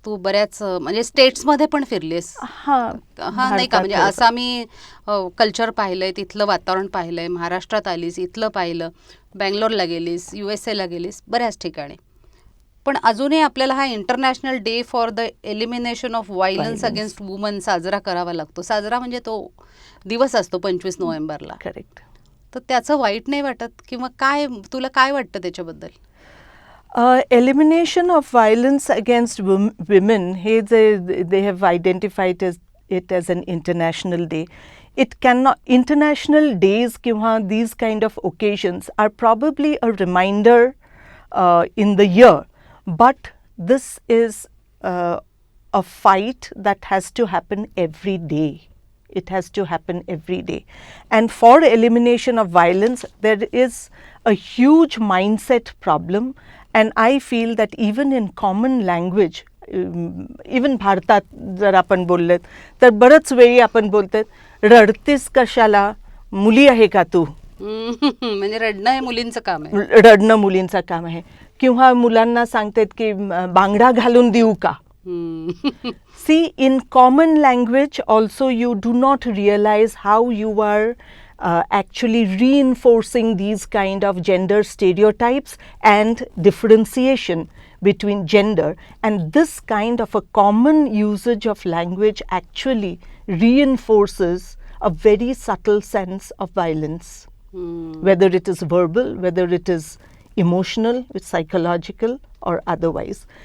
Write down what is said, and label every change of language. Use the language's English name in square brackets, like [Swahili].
[Marathi] तू बऱ्याच म्हणजे स्टेट्समध्ये पण फिरलीस. नाही का, म्हणजे आसामी कल्चर पाहिलंय, तिथलं वातावरण पाहिलंय, महाराष्ट्रात आलीस, इथलं पाहिलं, बँगलोरला गेलीस, USA ला गेलीस, बऱ्याच ठिकाणी. पण अजूनही आपल्याला हा international day for the elimination of violence against woman साजरा करावा लागतो. साजरा म्हणजे तो दिवस असतो 25 नोव्हेंबरला. करेक्ट. तर त्याचं वाईट नाही वाटत किंवा काय, तुला काय वाटतं त्याच्याबद्दल? [English] Elimination of violence against women, they have identified it as an international day. It cannot, international days kiwa these kind of occasions are probably a reminder in the year, but this is a fight that has to happen every day. It has to happen every day. And for elimination of violence, there is a huge mindset problem. And I feel that even in common language, even [Marathi] भारतात जर आपण बोललेत तर बरंच वेळी आपण बोलतात, रडतेस कशाला, मुली आहे का तू. म्हणजे रडणं हे मुलींचं काम आहे. रडणं मुलींचं काम आहे. किंवा मुलांना सांगतात की बांगडा घालून देऊ का. [English] See, in common language also you do not realize how you are actually reinforcing these kind of gender stereotypes and differentiation between gender, and this kind of a common usage of language actually reinforces a very subtle sense of violence, whether it is verbal, whether it is emotional, it's psychological or otherwise.